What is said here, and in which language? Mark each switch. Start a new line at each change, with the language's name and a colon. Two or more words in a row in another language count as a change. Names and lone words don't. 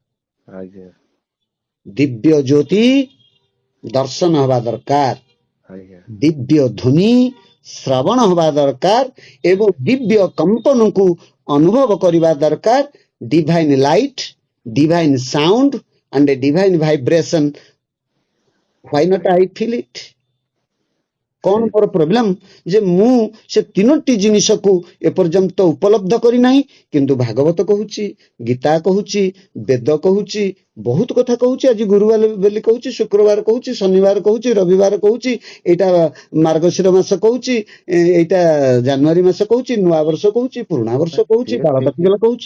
Odia: ଦିବ୍ୟ ଜ୍ୟୋତି ଦର୍ଶନ ହବା ଦରକାର, ଦିବ୍ୟ ଧ୍ୱନି ଶ୍ରବଣ ହବା ଦରକାର ଏବଂ ଦିବ୍ୟ କମ୍ପନକୁ ଅନୁଭବ କରିବା ଦରକାର।
English: divine light, divine sound and a divine vibration. Why not I feel it?
Odia: କଣ ମୋର ପ୍ରୋବ୍ଲେମ ଯେ ମୁଁ ସେ 3ଟି ଜିନିଷକୁ ଏପର୍ଯ୍ୟନ୍ତ ଉପଲବ୍ଧ କରିନାହିଁ। କିନ୍ତୁ ଭାଗବତ କହୁଛି, ଗୀତା କହୁଛି, ବେଦ କହୁଛି, ବହୁତ କଥା କହୁଛି। ଆଜି ଗୁରୁବାର ବୋଲି କହୁଛି, ଶୁକ୍ରବାର କହୁଛି, ଶନିବାର କହୁଛି, ରବିବାର କହୁଛି, ଏଇଟା ମାର୍ଗଶିର ମାସ କହୁଛି, ଏଇଟା ଜାନୁଆରୀ ମାସ କହୁଛି, ନୂଆ ବର୍ଷ କହୁଛି, ପୁରୁଣା ବର୍ଷ କହୁଛି, ବାଳକାତିକଲା କହୁଛି।